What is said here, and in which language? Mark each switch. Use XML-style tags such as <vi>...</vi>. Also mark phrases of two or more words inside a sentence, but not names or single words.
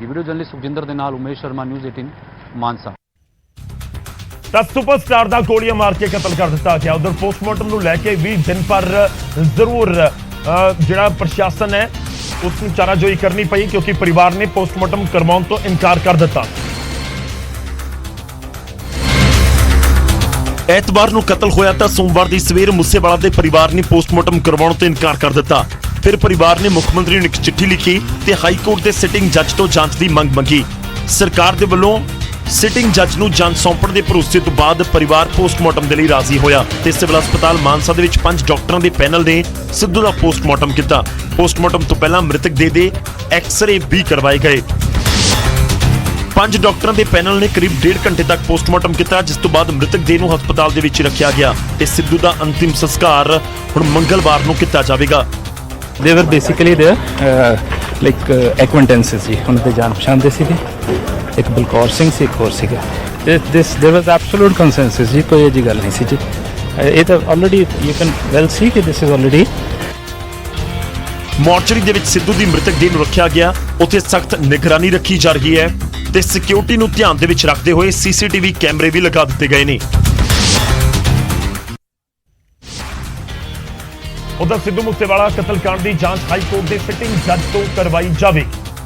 <en>video journalist</en> <pa>ਸੁਖਜਿੰਦਰ ਦੇ ਨਾਲ ਉਮੇਸ਼ ਸ਼ਰਮਾ, ਨਿਊਜ਼ 18 ਮਾਨਸਾ। ਸੁਪਰਸਟਾਰ ਕਾ ਗੋਲੀਆਂ ਮਾਰ ਕੇ ਕਤਲ ਕਰ ਦਿੱਤਾ ਗਿਆ। ਉਧਰ ਪੋਸਟਮਾਰਟਮ ਕੋ ਲੈਕੇ ਭੀ ਦਿਨ ਪਰ ਜ਼ਰੂਰ ਜਿਹੜਾ ਪ੍ਰਸ਼ਾਸਨ ਹੈ ਉਸਨੂੰ ਚਾਰਾਜੋਈ ਕਰਨੀ ਪਈ ਕਿਉਂਕਿ ਪਰਿਵਾਰ ਨੇ ਪੋਸਟਮਾਰਟਮ ਕਰਵਾਉਣ ਤੋਂ ਇਨਕਾਰ ਕਰ ਦਿੱਤਾ। ਐਤਵਾਰ ਨੂੰ ਕਤਲ ਹੋਇਆ ਤਾਂ ਸੋਮਵਾਰ ਦੀ ਸਵੇਰ ਮੂਸੇਵਾਲਾ ਦੇ ਪਰਿਵਾਰ ਨੇ ਪੋਸਟਮਾਰਟਮ ਕਰਵਾਉਣ ਤੋਂ ਇਨਕਾਰ ਕਰ ਦਿੱਤਾ। ਫਿਰ ਪਰਿਵਾਰ ਨੇ ਮੁੱਖ ਮੰਤਰੀ ਨੂੰ ਇੱਕ ਚਿੱਠੀ ਲਿਖੀ ਤੇ ਹਾਈ ਕੋਰਟ ਦੇ ਸਿਟਿੰਗ ਜੱਜ ਤੋਂ ਜਾਂਚ ਦੀ ਮੰਗ ਮੰਗੀ। ਸਰਕਾਰ ਦੇ ਵੱਲੋਂ ਸਿਟਿੰਗ ਜੱਜ ਨੂੰ ਜਾਂਚ ਸੌਂਪਣ ਦੇ ਭਰੋਸੇ ਤੋਂ ਬਾਅਦ ਪਰਿਵਾਰ ਪੋਸਟਮਾਰਟਮ ਦੇ ਲਈ ਰਾਜ਼ੀ ਹੋਇਆ ਤੇ ਸਿਵਲ ਹਸਪਤਾਲ ਮਾਨਸਾ ਦੇ ਵਿੱਚ 5 ਡਾਕਟਰਾਂ ਦੇ ਪੈਨਲ ਨੇ ਸਿੱਧੂ ਦਾ ਪੋਸਟਮਾਰਟਮ ਕੀਤਾ। ਪੋਸਟਮਾਰਟਮ ਤੋਂ ਪਹਿਲਾਂ ਮ੍ਰਿਤਕ ਦੇ ਐਕਸ-ਰੇ ਵੀ ਕਰਵਾਏ ਗਏ। 5 ਡਾਕਟਰਾਂ ਦੇ ਪੈਨਲ ਨੇ ਕਰੀਬ 1.5 ਘੰਟੇ ਤੱਕ ਪੋਸਟਮਾਰਟਮ ਕੀਤਾ, ਜਿਸ ਤੋਂ ਬਾਅਦ ਮ੍ਰਿਤਕ ਦੇਹ ਨੂੰ ਹਸਪਤਾਲ ਦੇ ਵਿੱਚ ਰੱਖਿਆ ਗਿਆ ਤੇ ਸਿੱਧੂ ਦਾ ਅੰਤਿਮ ਸੰਸਕਾਰ ਹੁਣ ਮੰਗਲਵਾਰ ਨੂੰ ਕੀਤਾ ਜਾਵੇਗਾ।</pa> <en>They were basically there like acquaintances</en> <pa>ਜੀ, ਉਹਨਾਂ ਦੇ ਜਾਣ ਪਛਾਣ ਦੇ ਸੀਗੇ। ਇੱਕ ਬਲਕੌਰ ਸਿੰਘ ਸੀ, ਇੱਕ ਹੋਰ ਸੀਗਾ।</pa> <en>there was absolute consensus</en> <pa>ਜੀ, ਕੋਈ ਇਹਦੀ ਗੱਲ ਨਹੀਂ ਸੀ ਜੀ। ਇਹ ਤਾਂ</pa> <en>ਆਲਰੇਡੀ you can well see ਕਿ this is already</en> <pa>ਮੋਰਚਰੀ ਦੇ ਵਿੱਚ ਸਿੱਧੂ ਦੀ ਮ੍ਰਿਤਕ ਦੇਹ ਨੂੰ ਰੱਖਿਆ ਗਿਆ। ਉੱਥੇ ਸਖਤ ਨਿਗਰਾਨੀ ਰੱਖੀ ਜਾ ਰਹੀ ਹੈ ਤੇ ਸਿਕਿਉਰਿਟੀ ਨੂੰ ਧਿਆਨ ਦੇ ਵਿੱਚ ਰੱਖਦੇ ਹੋਏ ਸੀਸੀਟੀਵੀ ਕੈਮਰੇ ਵੀ ਲਗਾ ਦਿੱਤੇ ਗਏ ਨੇ। ਉਧਰ ਸਿੱਧੂ ਮੂਸੇਵਾਲਾ ਕਤਲकांड ਦੀ ਜਾਂਚ ਹਾਈ ਕੋਰਟ ਦੇ ਸਿਟਿੰਗ ਜੱਜ ਤੋਂ ਕਰਵਾਈ ਜਾਵੇਗੀ।</pa>